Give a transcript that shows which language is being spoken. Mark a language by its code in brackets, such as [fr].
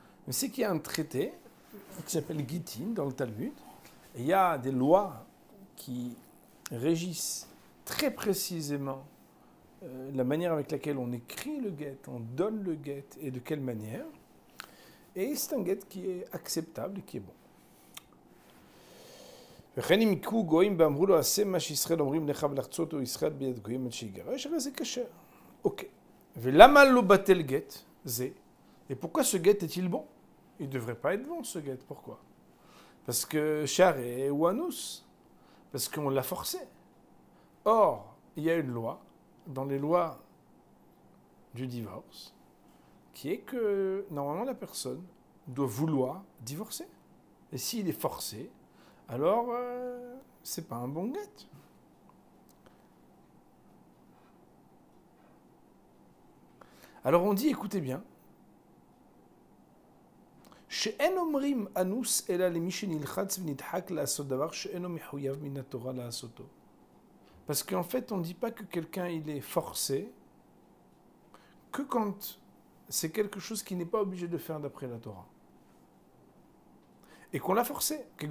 [fr] Mais c'est qu'il y a un traité qui s'appelle Gittin dans le Talmud. Et il y a des lois qui régissent très précisément la manière avec laquelle on écrit le get, on donne le get et de quelle manière. Et c'est un get qui est acceptable et qui est bon. [he] וכן אם יקרו גויים ואמרו לו עשה מה שישראל אומרים לך ולחצות או ישראל ביד גויים עד שיגרש, הרי זה כשר. אוקיי. ולמה לא בטל גט זה? [fr] Et pourquoi ce get est-il bon? Il ne devrait pas être bon ce get. Pourquoi? Parce que charé ou anus. Parce qu'on l'a forcé. Or, il y a une loi, dans les lois du divorce, qui est que normalement la personne doit vouloir divorcer. Et s'il est forcé, alors c'est pas un bon get. Alors on dit, écoutez bien, [he] שאין אומרים אנוס אלא למי שנלחץ ונדחק לעשות דבר שאינו מחויב מן התורה לעשותו. [fr] Parce qu'en fait, on ne dit pas que quelqu'un il est forcé que quand c'est quelque chose qu'il n'est pas obligé de faire d'après la Torah. Et qu'on l'a forcé.